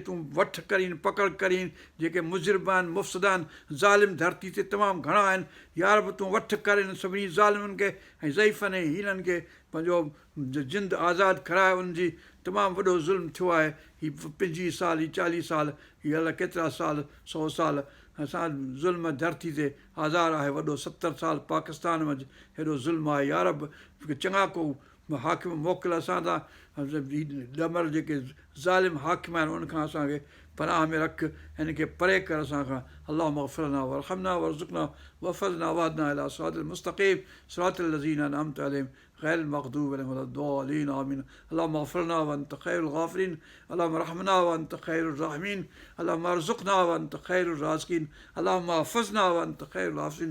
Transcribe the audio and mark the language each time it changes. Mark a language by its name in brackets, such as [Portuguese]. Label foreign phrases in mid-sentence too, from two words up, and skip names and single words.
[Sindhi] तूं वठि करीन पकड़ करीन जेके मुज़रिब आहिनि मुफ़्सिद आहिनि ज़ालिम धरती ते तमामु घणा आहिनि यार बि तूं वठि कर हिन सभिनी ज़ालिमनि खे ऐं ज़ईफ़नि ऐं हीननि खे पंहिंजो जिंद आज़ादु कराए उनजी तमामु वॾो ज़ुल्म थियो आहे हीअ 25 साल हीअ 40 साल हीअ अलाए केतिरा साल 100 साल असां ज़ुल्म धरती ते आज़ादु आहे वॾो 70 साल पाकिस्तान में हेॾो ज़ुल्म आहे यार बि चङा को हाकिम मोकिल असां सां ॾमर जेके ज़ालिम हाकिम आहिनि उनखां असांखे पनाह में रख हिन खे परे कर असां खां [Arabic] اللهم اغفر لنا وارحمنا وارزقنا واحفظنا واهدنا إلى الصراط المستقيم صراط الذين أنعمت عليهم غير المغضوب عليهم ولا الضالين آمين اللهم اغفر لنا وأنت خير الغافرين اللهم ارحمنا وأنت خير الراحمين اللهم ارزقنا وأنت خير الرازقين اللهم احفظنا وأنت خير الحافظين